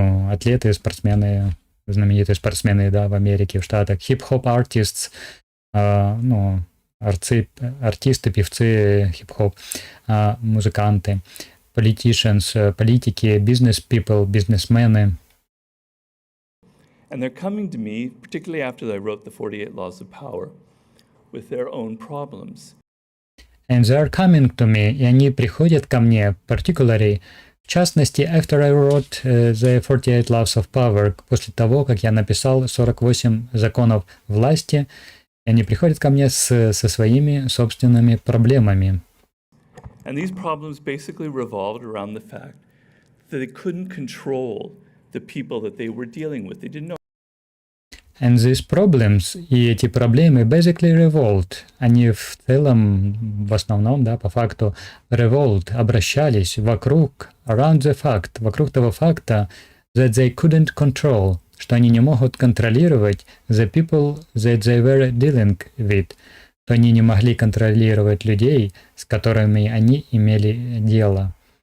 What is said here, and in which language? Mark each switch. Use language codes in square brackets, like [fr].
[ru] Атлеты, спортсмены, знаменитые спортсмены, да, в Америке, в Штатах, хип-хоп артиsts, артисты, певцы, хип-хоп, музыканты, [en] politicians, [ru] политики, [en] business people, [ru] бизнесмены. [en] And they're coming to me, particularly after I wrote the 48 Laws of Power, with their own problems. And they are coming to me, [ru] и они приходят ко мне, [en] particularly, [ru] в частности, [en] after I wrote the 48 Laws of Power, [ru] после того, как я написал 48 законов власти, они приходят ко мне со своими собственными проблемами. [en] And these problems basically revolved around the fact that they couldn't control the people that they were dealing with. They didn't know. And these problems, [ru] и эти проблемы [en] basically revolved, [ru] они в целом, в основном, да, по факту, [en] revolved, [ru] обращались вокруг, [en] around the fact, [ru] вокруг того факта, [en] that they couldn't control, [ru] что они не могут контролировать [en] the people that they were dealing with, [ru] что они не могли контролировать людей, с которыми они имели дело.